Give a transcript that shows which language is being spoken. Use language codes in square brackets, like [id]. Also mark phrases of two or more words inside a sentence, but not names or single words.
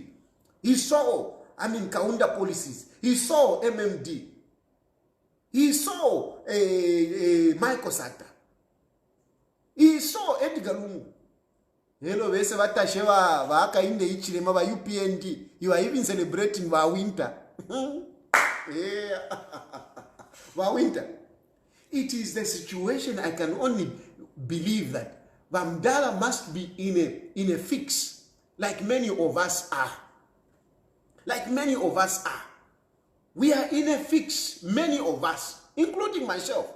[en] He saw, Kaunda policies. He saw MMD. He saw Michael Sata. He saw Edgar Lungu. Hello, Upnd. You are even celebrating Ba-Wynter. Yeah. Ba-Wynter. It is the situation. I can only believe that Bamdala must be in a fix, like many of us are. Like many of us are. We are in a fix, many of us, including myself.